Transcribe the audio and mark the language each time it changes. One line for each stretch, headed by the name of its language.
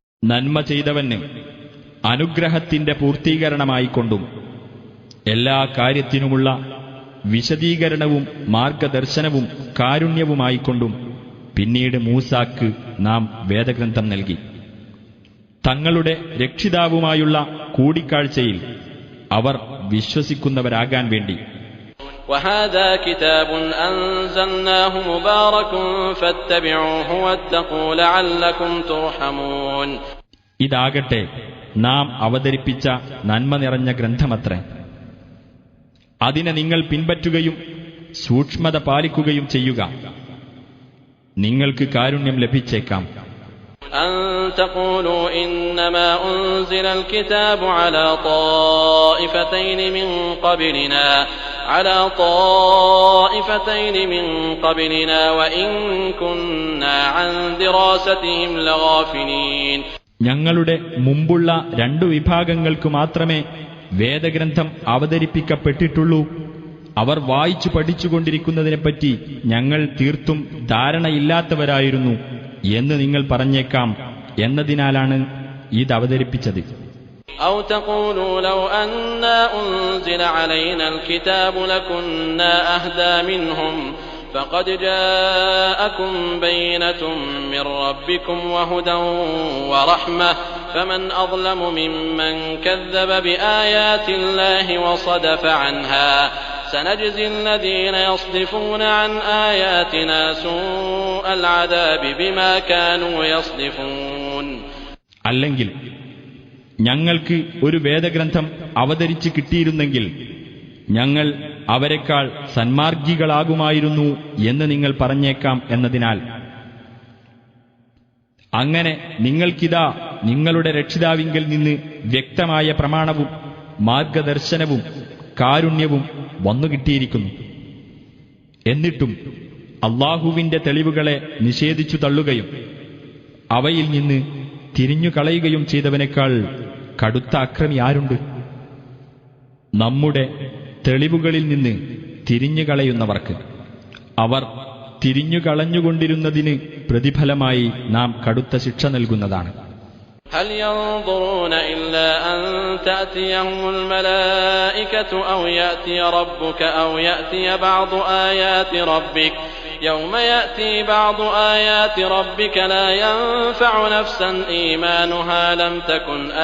Malayalam: നന്മ ചെയ്തവന് അനുഗ്രഹത്തിന്റെ പൂർത്തീകരണമായിക്കൊണ്ടും എല്ലാ കാര്യത്തിനുമുള്ള വിശദീകരണവും മാർഗദർശനവും കാരുണ്യവുമായിക്കൊണ്ടും പിന്നീട് മൂസാക്ക് നാം വേദഗ്രന്ഥം നൽകി. തങ്ങളുടെ രക്ഷിതാവുമായുള്ള കൂടിക്കാഴ്ചയിൽ അവർ വിശ്വസിക്കുന്നവരാകാൻ വേണ്ടി.
Arabic: وهذا كتاب أنزلناه مبارك فاتبعوه واتقوا لعلكم ترحمون.
Malayalam: ഇതാകട്ടെ നാം അവതരിപ്പിച്ച നന്മ നിറഞ്ഞ ഗ്രന്ഥമത്രേ. അതിനെ നിങ്ങൾ പിൻപറ്റുകയും സൂക്ഷ്മത പാലിക്കുകയും ചെയ്യുക, നിങ്ങൾക്ക് കാരുണ്യം ലഭിച്ചേക്കാം.
Arabic: أن تقولوا إنما أنزل الكتاب على طائفتين من قبلنا وإن كنا عن دراستهم لغافلين.
Malayalam: ഞങ്ങളുടെ മുമ്പുള്ള രണ്ടു വിഭാഗങ്ങൾക്ക് മാത്രമേ വേദഗ്രന്ഥം അവതരിപ്പിക്കപ്പെട്ടിട്ടുള്ളൂ. അവർ വായിച്ചു പഠിച്ചുകൊണ്ടിരിക്കുന്നതിനെപ്പറ്റി ഞങ്ങൾ തീർത്തും ധാരണയില്ലാത്തവരായിരുന്നു എന്ന് നിങ്ങൾ പറഞ്ഞേക്കാം എന്നതിനാലാണ് ഇത് അവതരിപ്പിച്ചത്.
Arabic: أو تقولوا لو أنا أنزل علينا الكتاب لكنا أهدى منهم فقد جاءكم بينة من ربكم وهدى ورحمة فمن أظلم ممن كذب بآيات الله وصدف عنها سنجزي الذين يصدفون عن آياتنا سوء العذاب بما كانوا يصدفون.
Malayalam: അല്ലെങ്കിൽ ഞങ്ങൾക്ക് ഒരു വേദഗ്രന്ഥം അവതരിച്ച് കിട്ടിയിരുന്നെങ്കിൽ ഞങ്ങൾ അവരെക്കാൾ സന്മാർഗികളാകുമായിരുന്നു എന്ന് നിങ്ങൾ പറഞ്ഞേക്കാം എന്നതിനാൽ. അങ്ങനെ നിങ്ങൾക്കിതാ നിങ്ങളുടെ രക്ഷിതാവിങ്കൽ നിന്ന് വ്യക്തമായ പ്രമാണവും മാർഗദർശനവും കാരുണ്യവും വന്നുകിട്ടിയിരിക്കുന്നു. എന്നിട്ടും അള്ളാഹുവിന്റെ തെളിവുകളെ നിഷേധിച്ചു തള്ളുകയും അവയിൽ നിന്ന് തിരിഞ്ഞുകളയുകയും ചെയ്തവനേക്കാൾ കടുത്ത അക്രമി ആരുണ്ട്? നമ്മുടെ തെളിവുകളിൽ നിന്ന് തിരിഞ്ഞുകളയുന്നവർക്ക് അവർ തിരിഞ്ഞുകളഞ്ഞുകൊണ്ടിരുന്നതിന് പ്രതിഫലമായി നാം കടുത്ത ശിക്ഷ നൽകുന്നതാണ്.
Arabic: هل ينظرون إلا أن تأتيهم الملائكة أو يأتي ربك أو يأتي بعض آيات ربك يوم يأتي بعض آيات ربك لا ينفع نفسا إيمانها لم تكن